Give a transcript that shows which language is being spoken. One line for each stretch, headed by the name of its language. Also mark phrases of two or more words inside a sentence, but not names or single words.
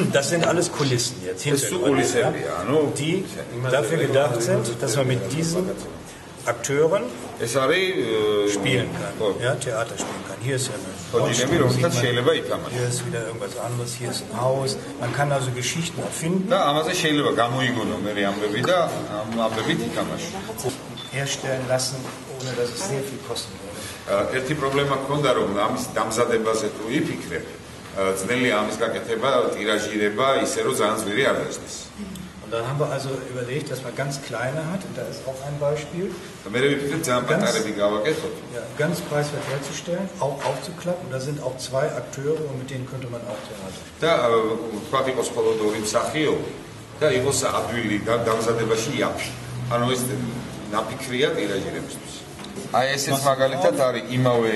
German: Das sind alles Kulissen jetzt. Die dafür gedacht sind, dass man mit diesen Akteuren spielen kann, ja, Theater spielen kann. Hier ist ja hier ist wieder irgendwas anderes, hier ist ein Haus. Man kann also Geschichten erfinden. Herstellen lassen, ohne dass es sehr viel kosten würde.
Georgian: Ერთი პრობლემა გქონდა რომ ამის დამზადებაზე თუ იფიქრე, ძნელი ამის გაკეთება, ტირაჟირება ისე რომ ძალიან ძლიერი არ დასდეს.
German: Und dann haben wir also überlegt, dass man ganz kleine hat, und da ist auch ein Beispiel. Ganz preiswert herzustellen, auch aufzuklappen. Da sind auch zwei Akteure und mit denen könnte man auch Theater spielen.